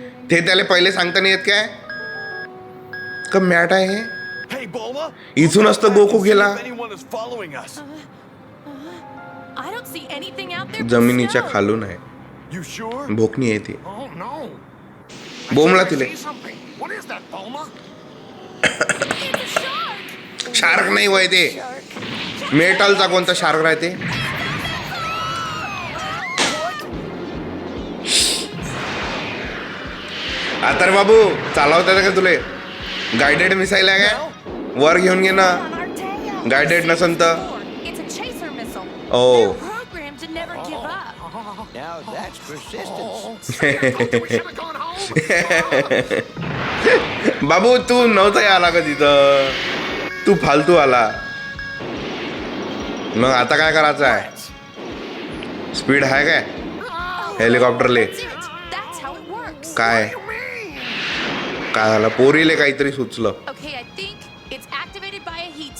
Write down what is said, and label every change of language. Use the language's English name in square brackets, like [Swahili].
[Marathi] ते त्याला पहिले सांगता नाही येत काय का मॅट आहे. [English] Hey, Bulma. [Marathi] इथून असतं गोकू गेला. [English] If anyone is following us. I don't see anything out there. but [Marathi] जमिनीच्या [English] snow. [Marathi] खालून आहे. [English] You sure? [Marathi] भोकणी येते. [English] Oh no. [Marathi] बोमला [English] I [Marathi] तिले. [English] see something. What is that, Bulma? It's a shark. [Marathi] Shark नाही वय ते. मेटलचा कोणता शार्क राहते. आता रे बाबू चालवता का तुले. गायडेड मिसाईल आहे काय. वर घेऊन घे ना. [English] On our tail. [Marathi] गायडेड नसन तर. [English] It's a chaser missile. Oh. They're programmed to never give up. Now that's persistence. We should have gone home. [Marathi] बाबू तू नव्हता आला का तिथं. तू फालतू आला. मग आता काय करायचं आहे. स्पीड आहे काय हेलिकॉप्टरले. [English] That's it. That's how it works. [Marathi] काय काय झालं पोरीले काहीतरी सुचलं. [English] Okay, I think it's activated by a heat